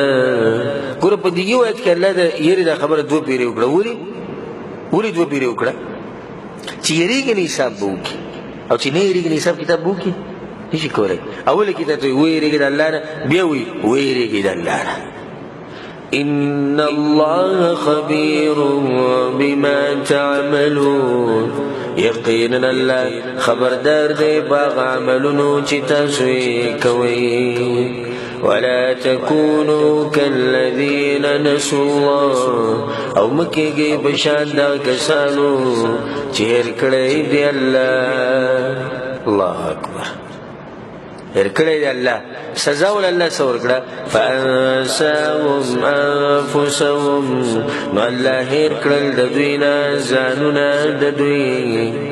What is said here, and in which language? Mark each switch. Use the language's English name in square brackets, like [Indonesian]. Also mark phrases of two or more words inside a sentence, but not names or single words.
[Pashto] ګوره په دې یو آیت کې الله د یېرې دا خبره دوه پیرې وکړه. ولې دوه پیرې وکړه؟ چې یېرېږي نه حساب به وکړي، او چې نه یېرېږي نه حساب کتاب به وکړي نشي کولی. اوله کې ته ویریږئ د الله نه، بیا وایي ویریږئ د الله نه. [Arabic] ان الله خبير بما تعملون، [Pashto] یقینا الله خبردار دی باغ عملونو چې تاسو یې کوئ. [Arabic] ولا تكونوا كالذين نسوا الله، [Pashto] او مکیږئ په شان د کسانو چې هېر کړی دی الله. [Arabic] الله اکبر. [Pashto] هېر کړی دی الله، سزا ول الله څه ورکړه؟ [Arabic] فانساهم انفسهم، [Pashto] نو الله هېر کړل د دوی نه ځانونه د دوی.